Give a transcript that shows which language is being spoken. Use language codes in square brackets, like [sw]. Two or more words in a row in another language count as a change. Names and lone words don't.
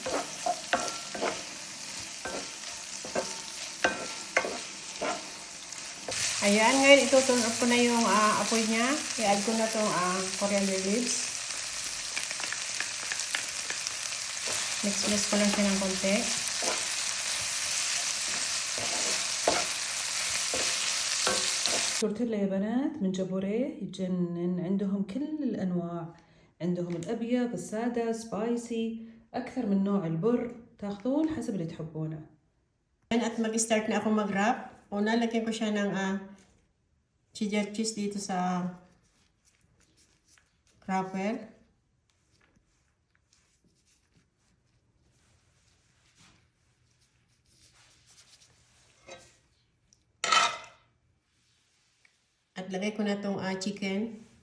[tl] Ayan, ngayon ituturn off ko na yung apoy niya. I-add ko na itong [en] coriander leaves. [tl] Mix ko lang siya ng konti. [ar] تورتيلا يا بنات من جابوريه يجنن. عندهم كل الأنواع. عندهم الأبيض، السادة، سبايسي، أكثر من نوع. البر تاخذون حسب اللي تحبونه. [tl] At mag-start na ako mag-wrap. Una, lagyan ko siya ng [en] cheddar cheese [tl] dito sa wrapper. At lagay ko na itong chicken.